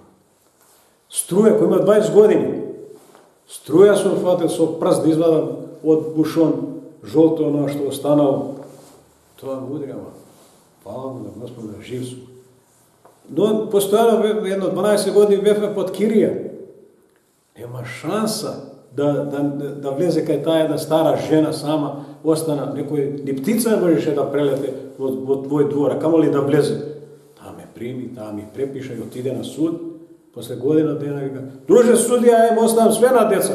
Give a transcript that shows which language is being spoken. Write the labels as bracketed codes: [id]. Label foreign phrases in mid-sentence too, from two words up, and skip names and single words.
[mk] Струја, кој има 20 години, струја сум фатил со прст да извадам од бушон, жолто оно што останало, тоа мудри, ама фала му на Господа, жив сум. Но постојано едно 12 години бевме под Кирија. Нема шанса да влезе кај та једна стара жена сама, остана некој, ни птица не можеш да прелете од твој двора, камо ли да влезе. Та ме прими, та ми препише и отиде на суд, после година дана вика, друже судија, ја им оставим све на деца.